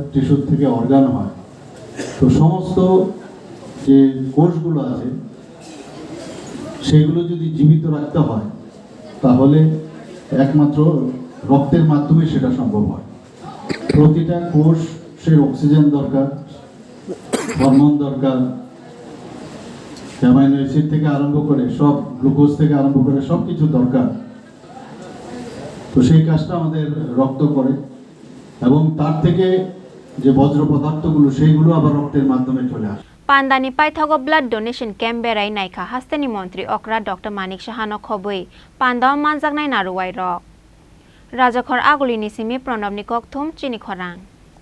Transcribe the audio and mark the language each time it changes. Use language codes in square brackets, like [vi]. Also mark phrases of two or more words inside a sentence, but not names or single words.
[bn] টিস্যুর থেকে অর্গান হয় তো সমস্ত যে কোষগুলো আছে সেগুলো যদি জীবিত রাখতে হয় তাহলে একমাত্র রক্তের মাধ্যমে সেটা সম্ভব হয় প্রতিটা কোষের অক্সিজেন দরকার হরমোন দরকার [en] amino acid [bn] থেকে আরম্ভ করে সব গ্লুকোজ থেকে আরম্ভ করে সব কিছু দরকার তো সেই কাজটা আমাদের রক্ত করে এবং তার থেকে যে বজ্র পদার্থগুলো সেইগুলো আবার রক্তের মাধ্যমে চলে আসে [trp] Pandani paithago [en] blood donation camp [trp] berai naikha hasteni Mantri Okra Dr.Manik Saha no khoboi Pandao manjaknai naruwai rok Rajakhor agulini simi pranabni kokthum Chini Khorang